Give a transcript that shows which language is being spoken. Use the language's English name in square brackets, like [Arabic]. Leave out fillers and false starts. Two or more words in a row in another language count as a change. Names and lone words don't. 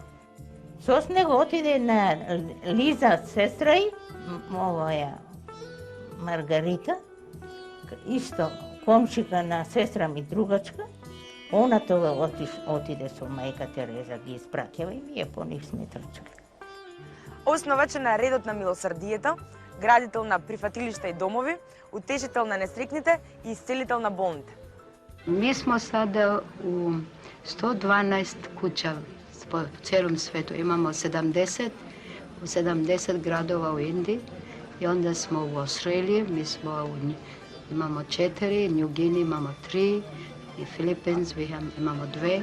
[Macedonian] Со него отиде на Лиза, сестра и овоја Маргарита, исто комшика на сестра ми другачка. Она тога отиде со мајка Тереза, ги испраќава и ние по нив сме трчали. Основач на редот на милосрдието, градител на прифатилишта и домови, утешител на несрекните и исцелител на болните. [Serbian] Mi smo sada u 112 kuća po cijelom svetu. Imamo 70 gradova u Indiji i onda smo u Australiji, imamo 4, New Guinea imamo 3, i Philippines imamo 2.